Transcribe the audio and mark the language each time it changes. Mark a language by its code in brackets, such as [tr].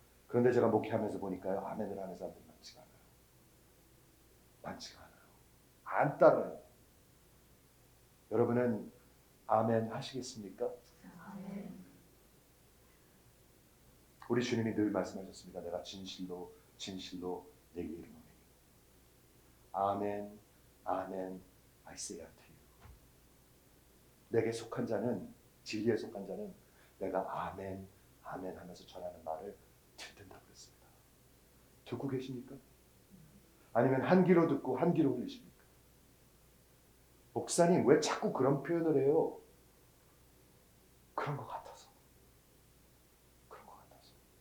[ko] 그런데 제가 목회하면서 보니까요. 아멘을 하는 사람들이 많지가 않아요. 많지가 않아요. 안 따라요. 여러분은 아멘 하시겠습니까? 우리 주님이 늘 말씀하셨습니다. 내가 진실로 진실로 내게 이르노니. [en] 아멘, 아멘, I say unto you. [ko] 내게 속한 자는, 진리에 속한 자는 내가 아멘, 아멘 하면서 전하는 말을 듣는다고 그랬습니다. 듣고 계십니까? 아니면 한 귀로 듣고 한 귀로 흘리십니까? 목사님 왜 자꾸 그런 표현을 해요? 그런 것 같아서. 그런 것 같아서.